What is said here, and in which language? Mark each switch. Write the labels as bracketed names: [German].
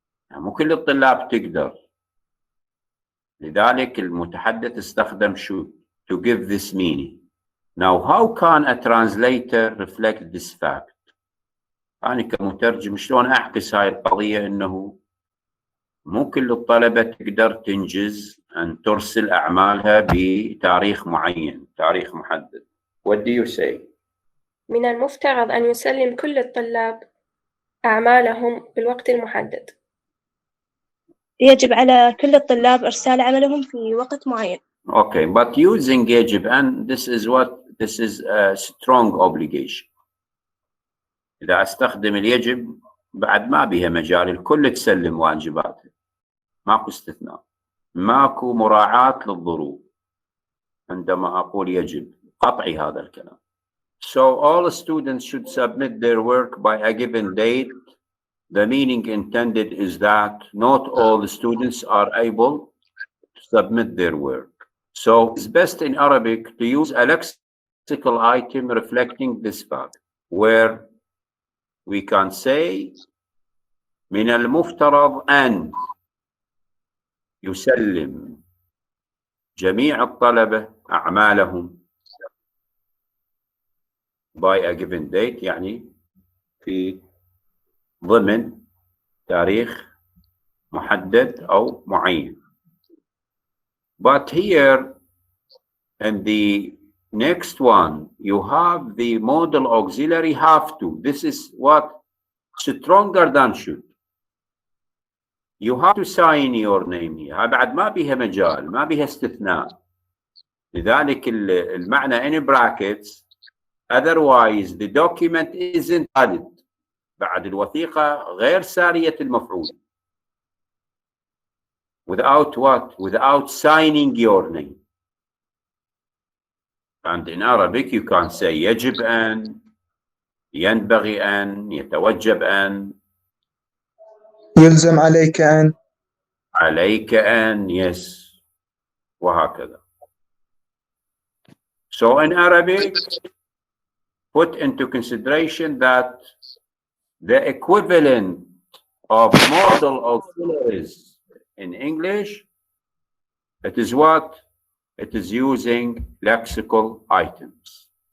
[Arabic] يعني مو كل الطلاب تقدر. لذلك المتحدث استخدم should [English] to give this meaning. Now, how can a translator reflect this fact? [Arabic] أنا كمترجم شلون أعكس هاي القضية إنه مو كل الطلبة تقدر تنجز أن ترسل أعمالها بتاريخ معين، تاريخ محدد. [English] What do you say? [Arabic] من المفترض أن يسلم كل الطلاب أعمالهم بالوقت المحدد. يجب على كل الطلاب إرسال عملهم في وقت معين. [English] Okay, but using يجب أن this is a strong obligation. [Arabic] إذا أستخدم اليجب بعد ما بيها مجال، الكل تسلم واجباتها، ماكو استثناء، ماكو مراعاة للظروف عندما أقول يجب، قطعي هذا الكلام. [English] So all students should submit their work by a given date. The meaning intended is that not all the students are able to submit their work. So it's best in Arabic to use a lexical item reflecting this fact, where we can say [Arabic] من المفترض أن يسلم جميع الطلبة أعمالهم [English] by a given date، [Arabic] يعني في ضمن تاريخ محدد أو معين. [English] But here in the next one you have the modal auxiliary have to. This is what stronger than should. You have to sign your name here. [Arabic] بعد ما بيها مجال، ما بيها استثناء. لذلك المعنى [English] in brackets. Otherwise the document isn't valid. [Arabic] بعد الوثيقة غير سارية المفعول. [English] Without what? Without signing your name. And in Arabic you can say [Arabic] يجب أن، ينبغي أن، يتوجب أن، يلزم عليك أن، عليك أن، yes، وهكذا. [English] So in Arabic, put into consideration that the equivalent of modal auxiliaries in English, it is what? It is using lexical items.